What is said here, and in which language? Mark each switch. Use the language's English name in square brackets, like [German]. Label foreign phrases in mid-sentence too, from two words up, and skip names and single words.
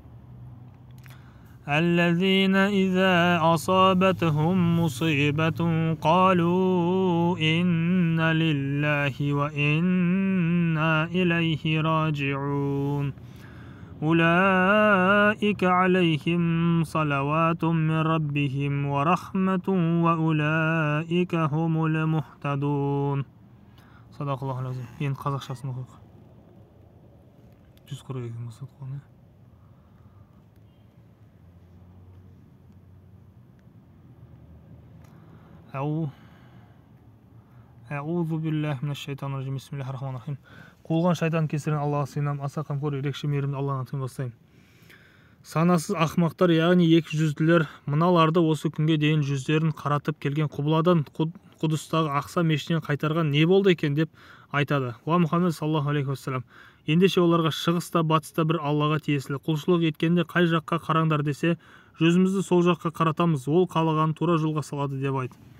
[Arabic] الذين إذا أصابتهم مصيبة قالوا إنا لله وإنا إليه راجعون أولئك عليهم صلوات من ربهم ورحمة وأولئك هم المهتدون. صدق الله العظيم. [Kazakh] Енді қазақшасын оқиық. 142 мақсат қоны. [Arabic] أعوذ بالله من الشيطان الرجيم بسم الله الرحمن الرحيم. [Kazakh] Қуылған шайтан кесірінен Аллаға сыйынамын. Аса қамқор ерекше мейірімді Алланың атымен бастаймын. Санасыз ақымақтар, яғни екі жүзділер, мыналарды осы күнге дейін жүздерін қаратып келген құбыладан Құдыстағы Ақса мешітінен қайтарған не болды екен деп айтады. Уа Мұхаммед [Arabic] صلى الله عليه وسلم, [Kazakh] ендеше оларға шығыста батыста бір Аллаға тиесілі, құлшылық еткенде қай жаққа қараңдар десе, жүзімізді сол жаққа қаратамыз, ол қалағанын тура жолға салады деп айт.